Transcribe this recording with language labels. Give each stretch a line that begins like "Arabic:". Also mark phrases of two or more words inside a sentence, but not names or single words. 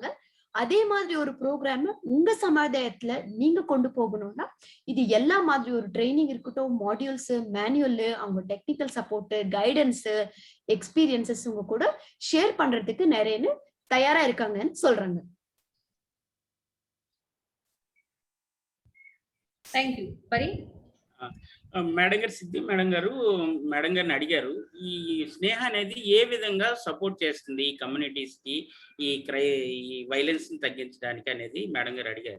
Tamil: அதே மாதிரி ஒரு ப்ரோக்ராம் உங்க சமுதாயத்துல நீங்க கொண்டு போகணும்னா இது எல்லா மாதிரி ஒரு ட்ரைனிங் இருக்கட்டும், மாடியூல்ஸ், மேனுவல், அவங்க
English: technical support,
Tamil: கைடன்ஸ், எக்ஸ்பீரியன்சஸ் உங்க கூட ஷேர் பண்றதுக்கு நிறைய தயாரா இருக்காங்கன்னு சொல்றாங்க.
English: thank you. పరి
Telugu: మేడం గారు, సిద్ధి మేడం గారిని అడిగారు, ఈ స్నేహ అనేది ఏ విధంగా సపోర్ట్ చేస్తుంది ఈ కమ్యూనిటీస్కి ఈ వైలెన్స్ని తగ్గించడానికి అనేది మేడం గారు అడిగారు.